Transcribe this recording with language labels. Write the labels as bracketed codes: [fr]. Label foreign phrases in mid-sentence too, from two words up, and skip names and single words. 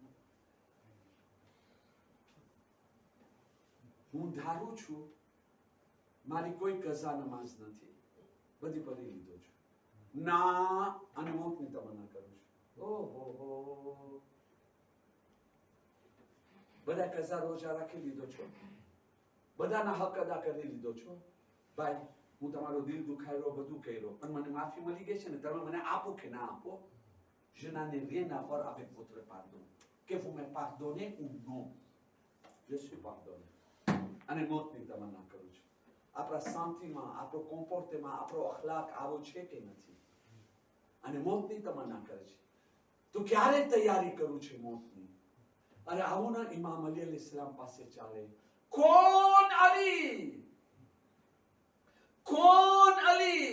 [gu] હું ધારું છું મારી કોઈ કઝા નમાઝ નથી, બધી પઢી લીધો છું ના, અને મોતની તમન્ના કરું છું. ઓહો, બધા કઝા રોજા રાખી લીધો છો, બધાના હક અદા કરી લીધો છો. ભાઈ, હું તમારો દિલ દુખાયો, બધું કર્યો, પણ મને માફી મળી ગઈ છે ને, તમે મને આપો કે ના આપો? [fr] Je n'en ai rien à voir avec votre pardon. Que vous me pardonnez ou non, je suis pardonné. [gu] અને મોતની તમન્ના કરું છું. આપણા શાંતિમાં, આપણો કોમ્પોર્ટેમાં, આપણો અખલાક આવો છે કે નથી? અને મોતની તમન્ના કરે છે. તો ક્યારે તૈયારી કરું છે મોતની? અરે આવો ના ઇમામ અલી અલૈહિસ્સલામ પાસે ચાલે. કોણ અલી? કોણ અલી?